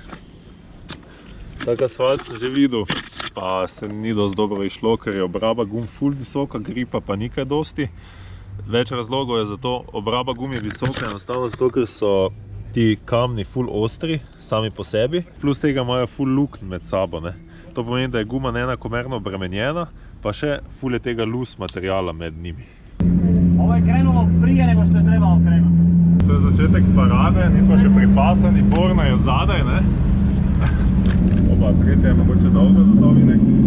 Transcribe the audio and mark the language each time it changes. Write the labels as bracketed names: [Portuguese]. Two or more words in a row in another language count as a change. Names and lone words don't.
[Slovenian] Tak asfalt sem že videl, pa se ni dosti dobro išlo, ker je obraba gum ful visoka, gripa pa ni kaj dosti. Več razlogov je za to, obraba gum je visoka, enostavno zato, ker so ti kamni ful ostri, sami po sebi, plus tega imajo ful luknj med sabo, ne. To pomeni, da je guma neenakomerno obremenjena, pa še ful je tega loose materijala med njimi. [Croatian] Ovo je krenulo prije nego što je trebalo krenuti. [Slovenian] To je začetek parade, nismo še pripasani, Borna je zadaj, ne. Oba, tretja je mogoče dolga za to vinek.